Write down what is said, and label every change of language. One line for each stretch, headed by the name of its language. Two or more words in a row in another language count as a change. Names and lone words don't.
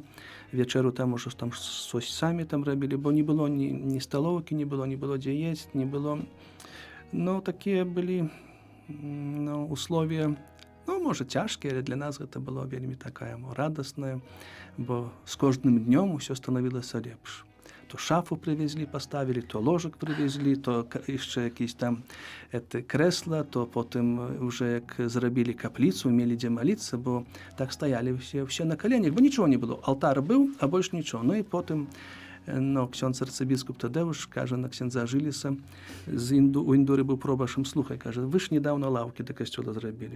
Belarusian: Вечеру там ужо щось самі там рабілі, бо не было ні сталоўкі, не было дзе есць, не было. Такія былі условия, можа, цяжкія, але для нас гэта было вельмі такая радаснае, бо з кожным днём усё станавілася лепш.
Ukrainian: То шафу привезли, поставили, то ложек привезли, то ще якісь там кресла, то потім вже як зробили каплицю, мели де молитися, бо так стояли всі на коленях, бо нічого не було. Алтар був, а більше нічого. І потім ксьондз арцибіскуп Тадеуш каже на ксьондза Жиліса, у Індури був пробашем, слухай, каже, ви ж недавно лавки до костюла зробили.